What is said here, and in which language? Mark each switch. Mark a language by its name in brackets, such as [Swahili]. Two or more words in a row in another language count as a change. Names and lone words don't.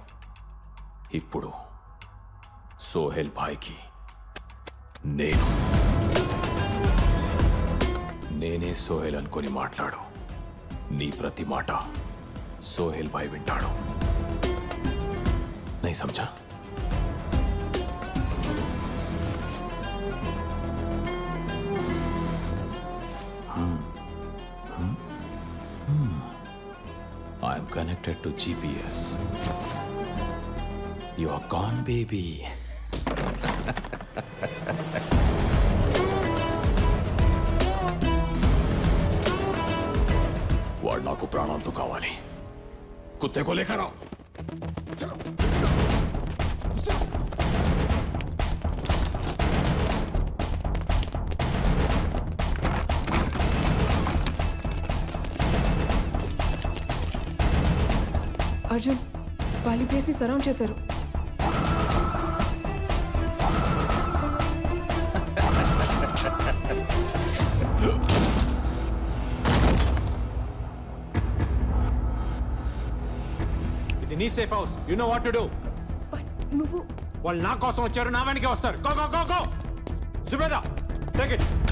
[Telugu] ఇప్పుడు సోహెల్ భాయ్కి నేనే సోహెల్ అనుకొని మాట్లాడు. నీ ప్రతి మాట సోహెల్ భాయ్ వింటాడు. [Hindi] नै समझा? [English] I am connected to GPS. You are gone, baby. [Telugu] వాడు నాకు ప్రాణాలతో కావాలి. [Hindi] कुत्ते को लेकर आओ. चलो. [Telugu] అర్జున్, వాళ్ళ ప్లేస్ని సరౌండ్ చేశారు. ఇది నీ సేఫ్ హౌస్. [English] you know what to do. [Telugu] నువ్వు వాళ్ళు నా కోసం వచ్చారు, నా వెనకే వస్తారు. [English] go go go go. జుబేదా, take it.